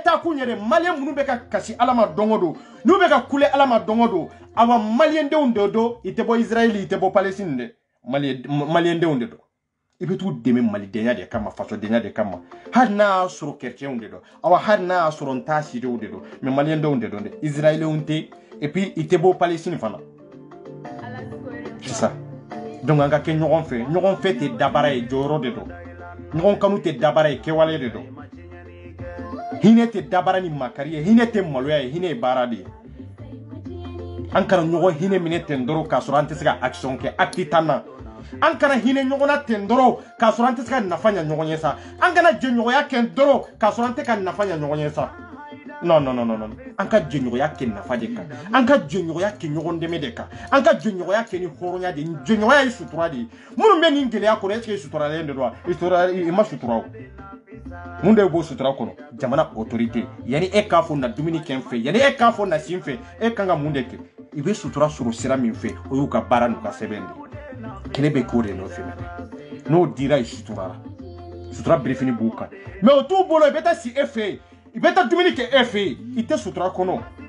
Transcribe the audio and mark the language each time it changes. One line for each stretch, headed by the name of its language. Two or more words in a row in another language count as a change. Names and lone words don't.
Bambara: ta kun yɛrɛ maliyɛn minnu bɛ ka kasi Ala ma don o don n'u bɛ ka kule Ala ma don o don awa maliyɛndenw de don i tɛ bɔ Israël i tɛ bɔ Palestine dɛ maliyɛndenw de don i bɛ t'u dɛmɛ malidenya de kama fasodenya de kama hali n'a y'a sɔrɔ chrétienw de don awa hali n'a y'a sɔrɔ n t'a sidiw de don mais maliyɛndenw de don dɛ Israëliens tɛ et puis i tɛ bɔ Palestine fana
French: c'est ça donc
Bambara: an ka kɛ ɲɔgɔn fɛ tɛ dabara ye jɔyɔrɔ de don ɲɔgɔn kanu tɛ dabara ye kɛwale de don hinɛ tɛ dabara ni makari ye hinɛ tɛ maloya ye hinɛ ye baara de ye an kana ɲɔgɔn hinɛ minɛ ten dɔrɔn k'a sɔrɔ an tɛ se ka action kɛ acte t'an na an kana hinɛ ɲɔgɔn na ten dɔrɔn k'a sɔrɔ an tɛ se ka nafa ɲa ɲɔgɔn ye sa an kana jɛɲɔgɔnya kɛ dɔrɔn k'a sɔrɔ an tɛ ka nafa ɲa ɲɔgɔn ye sa non an ka jɛɲɔgɔnya kɛ nafa de kan an ka jɛɲɔgɔnya kɛ ɲɔgɔn dɛmɛ de kan an ka jɛɲɔgɔnya kɛ ni hɔrɔnya de jɛɲɔgɔnya ye sutura de ye minnu bɛ nin gɛlɛya kɔnɔ
French: est-ce que
Bambara: i suturalen de don wa i ma sutura o mun de b'o sutura kɔnɔ jamana autorité yani e k'a fɔ na dumuni kɛ n fɛ yani e k'a fɔ na si n fɛ e kan ka mun de kɛ i bɛ sutura sɔrɔ sira min fɛ o y'u ka baara n'u ka sɛbɛn de kɛlɛ bɛ k'o de nɔfɛ n'o dira i suturara sutura birifini b'u kan mais o t'u bolo i bɛ taa si e fɛ yen i bɛ taa dumuni kɛ e fɛ yen i tɛ sutura kɔnɔ